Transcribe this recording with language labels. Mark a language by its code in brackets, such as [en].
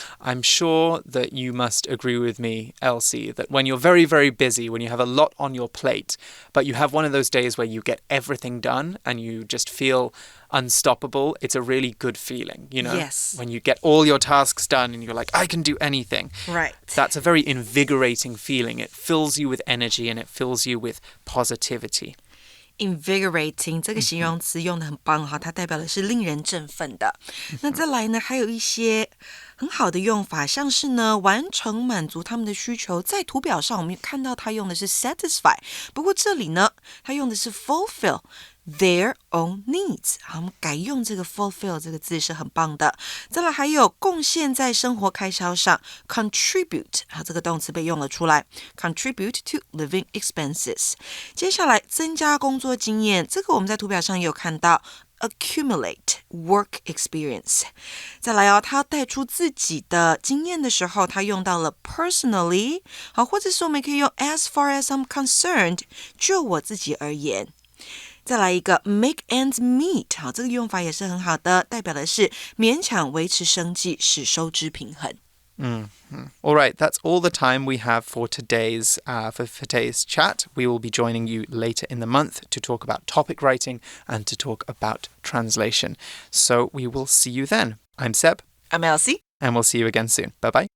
[en] I'm sure that you must agree with me, Elsie, that when you're very, very busy, when you have a lot on your plate, but you have one of those days where you get everything done and you just feel unstoppable, it's a really good feeling, you know? Yes. When you get all your tasks done and you're like, I can do anything. Right. That's a very invigorating feeling. It fills you with energy and it fills you with positivity. [zh] Invigorating 这个形容词用得很棒哈，它代表的是令人振奋的。那再来呢，还有一些很好的用法，像是呢完成满足他们的需求，在图表上我们看到它用的是 satisfy， 不过这里呢，它用的是 fulfill。 [en] Their own needs， [zh] 好，我们改用这个 fulfill 这个字是很棒的。再来还有贡献在生活开销上 ，contribute， 好，这个动词被用了出来 ， [en] contribute to living expenses。 [zh] 接下来增加工作经验，这个我们在图表上也有看到 ， [en] accumulate work experience。 [zh] 再来哦，他要带出自己的经验的时候，他用到了 personally， 好，或者是我们可以用 [en] as far as I'm concerned， [zh] 就我自己而言。再来一个 [en] make ends meet， [zh] 好，这个用法也是很好的，代表的是勉强维持生计，使收支平衡。 [en] All right, that's all the time we have for today's chat. We will be joining you later in the month to talk about topic writing and to talk about translation. So we will see you then. I'm Seb. I'm Elsie. And we'll see you again soon. Bye-bye.